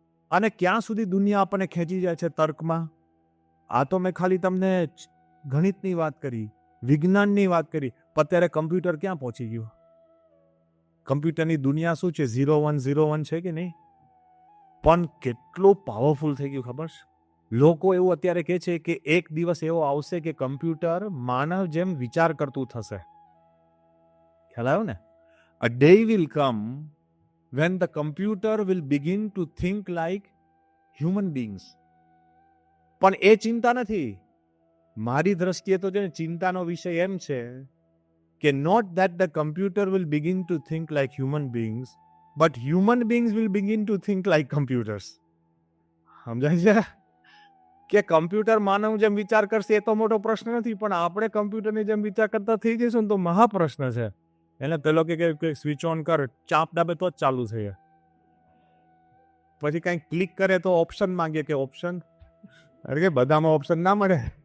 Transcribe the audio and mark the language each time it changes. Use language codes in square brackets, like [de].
[gu] અને ક્યાં સુધી દુનિયા આપણને ખેંચી જાય છે તર્કમાં? આ તો મેં ખાલી તમને ગણિતની વાત કરી, વિજ્ઞાનની વાત કરી, પણ અત્યારે કમ્પ્યુટર ક્યાં પહોંચી ગયું? કમ્પ્યુટરની દુનિયા શું છે? 0101 છે કે નહીં? પણ કેટલું પાવરફુલ થઈ ગયું ખબર છે? લોકો એવું અત્યારે કહે છે કે એક દિવસ એવો આવશે કે કમ્પ્યુટર માનવ જેમ વિચાર કરતું થશે. ખ્યાલ આવ્યો ને? [en] A day will come when the computer will begin to think like human beings. [gu] પણ એ ચિંતા નથી. મારી દ્રષ્ટિએ તો છે ને ચિંતાનો વિષય એમ છે કે [en] not that the computer will begin to think like human beings, but human beings will begin to think like computers. [gu] સમજાય છે? કે કમ્પ્યુટર માનવ જેમ વિચાર કરશે એ તો મોટો પ્રશ્ન નથી, પણ આપણે કમ્પ્યુટરની જેમ વિચાર કરતા થઈ જઈશું ને તો મહાપ્રશ્ન છે. એને પેલો કે સ્વિચ ઓન કર, ચાપ દાબે તો જ ચાલુ થઈ. પછી કંઈક ક્લિક કરે તો ઓપ્શન માંગે કે ઓપ્શન, અરે કે બધામાં ઓપ્શન ના મળે.